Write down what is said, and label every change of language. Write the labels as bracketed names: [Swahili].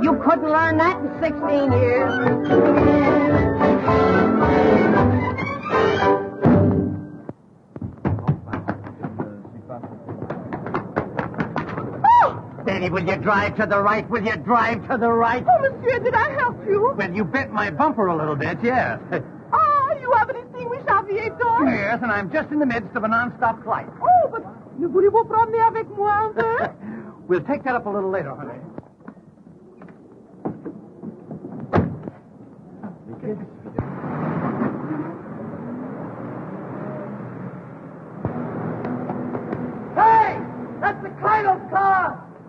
[English] You couldn't learn that in 16 years. Betty, will you drive to the right? Will you drive to the right? Oh, monsieur, did I help you? Well, you bent my bumper a little bit, yes. Ah, you have an extinguished aviator? Yes, and I'm just in the midst of a non-stop flight. Oh, but [French] ne voulez-vous promener avec moi un peu? [English] We'll take that up a little later, honey. Hey! That's the Caldwell car!